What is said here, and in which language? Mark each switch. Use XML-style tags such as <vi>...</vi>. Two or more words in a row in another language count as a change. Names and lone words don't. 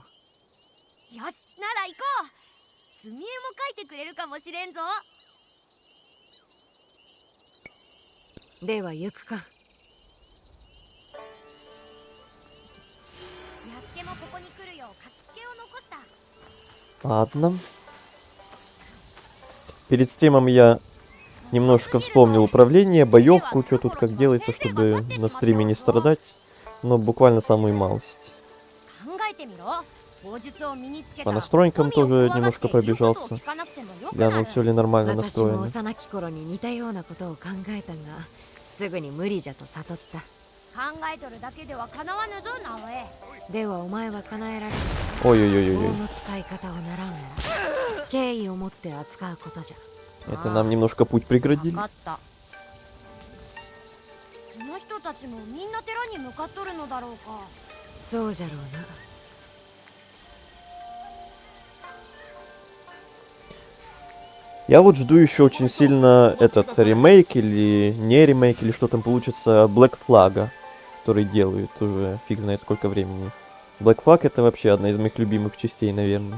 <ja>よし、なら行こう。墨絵も描いてくれるかもしれんぞ。では行くか。安家もここに来るよう書きつけを残した。</ja> <ru>Ладно. Перед стримом я немножко вспомнил управление, боевку, что тут как делается, чтобы на стриме не страдать. Но буквально самую малость. По настройкам тоже немножко пробежался. Глянул, все ли нормально</ru> <ja>私も</ja> <ru>настроено.</ru> <ja>幼き頃に似たようなことを考えたが、すぐに無理じゃと悟った。考えとるだけではかなわぬぞ、直江。ではお前は叶えられる。棒</ja> <ru>Ой-ой-ой-ой.</ru> <ja>の使い方を習うなら、敬意を持って扱うことじゃ。</ja> <ru>Это нам немножко путь преградили.</ru> <ja>分かった。この人たちもみんな寺に向かっとるのだろうか。そうじゃろうな。</ja> <ru>Я вот жду еще очень сильно этот ремейк или не ремейк, или что там получится Black Flag, который делают уже фиг знает сколько времени. Black Flag это вообще одна из моих любимых частей, наверное.</ru>